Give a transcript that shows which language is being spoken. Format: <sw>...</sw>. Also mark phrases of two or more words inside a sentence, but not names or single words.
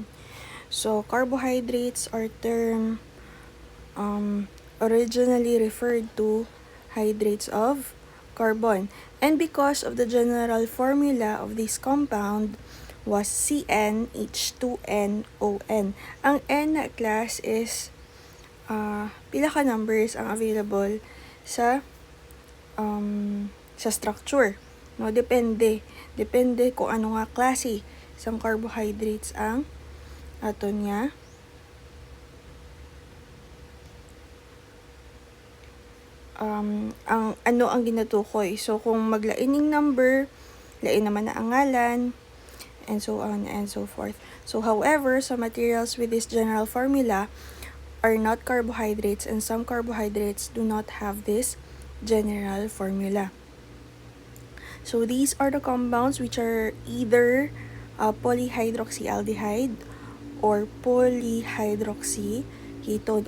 <en>So carbohydrates are term originally referred to hydrates of carbon, and because of the general formula of this compound was CnH2nOn.</en> <hil>Ang N na</hil> <en>class is</en> <hil>pila ka numbers ang available sa structure. No, depende kung ano nga klase isang carbohydrates ang ato niya ang ginatukoy. So kung maglaining number, lain naman na ang ngalan,</hil> <en>and so on and so forth. So however, some materials with this general formula are not carbohydrates, and some carbohydrates do not have this general formula. So these are the compounds which are either polyhydroxyaldehyde or polyhydroxyketone.</en>